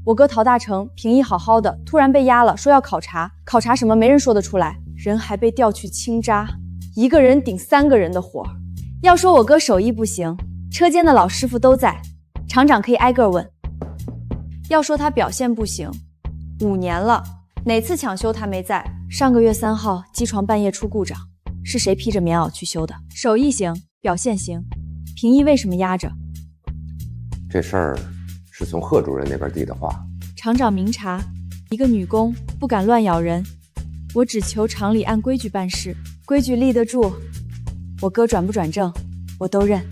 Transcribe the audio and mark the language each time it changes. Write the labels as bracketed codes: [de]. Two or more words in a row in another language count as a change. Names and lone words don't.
[zh] 我哥陶大成评议好好的，突然被压了，说要考察，考察什么没人说得出来，人还被调去清渣，一个人顶3个人的活。要说我哥手艺不行，车间的老师傅都在，厂长可以挨个問。要说他表现不行，5年了，哪次抢修他没在？上个月3號機床半夜出故障，是誰披着棉襖去修的？手藝行，表現行，評議為什麼壓着？這事兒是從賀主任那邊遞的話。廠長明察，一個女工不敢亂咬人，我只求廠裡按規矩辦事，規矩立得住，我哥轉不轉正，我都認。